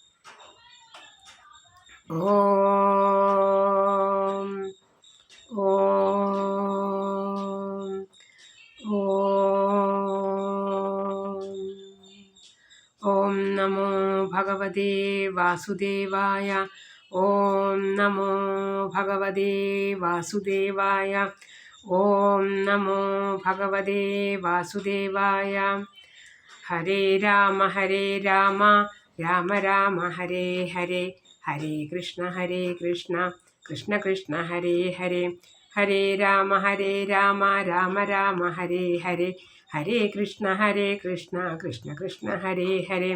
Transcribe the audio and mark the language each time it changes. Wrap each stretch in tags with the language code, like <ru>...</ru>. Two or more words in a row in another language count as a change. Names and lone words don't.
<sa>ഓം ഓം ഓം നമോ ഭഗവതേ വാസുദേവായ. ഓം നമോ ഭഗവതേ വാസുദേവായ. ഓം നമോ ഭഗവതേ വാസുദേവായ. ഹരേ രാമ രാമ രാമ ഹരേ ഹരേ, ഹരേ കൃഷ്ണ കൃഷ്ണ കൃഷ്ണ ഹരേ ഹരേ. ഹരേ രാമ രാമ രാമ ഹരേ ഹരേ, ഹരേ കൃഷ്ണ കൃഷ്ണ കൃഷ്ണ ഹരേ ഹരേ.</sa>